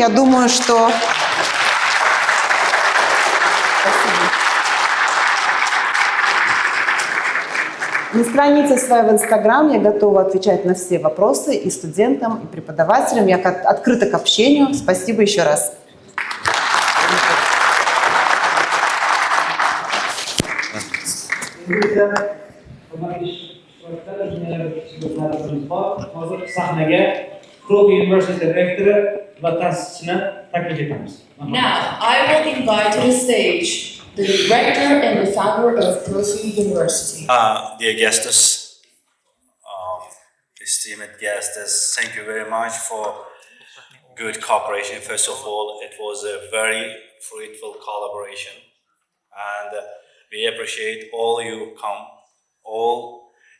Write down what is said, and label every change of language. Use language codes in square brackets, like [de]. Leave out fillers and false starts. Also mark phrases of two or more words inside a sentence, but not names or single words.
[ru] Я думаю, что... На странице своей в Инстаграм я готова отвечать на все вопросы и студентам, и преподавателям. Я открыта к общению. Спасибо еще раз. [uz] Profi University Bektemir va ta'sischini taklif etamiz. [en] Now, I will invite to the stage the director and the founder of Profi University. Dear guests, esteemed guests, thank you very much for good cooperation. First of all, it was a very fruitful collaboration, and we appreciate all you come, all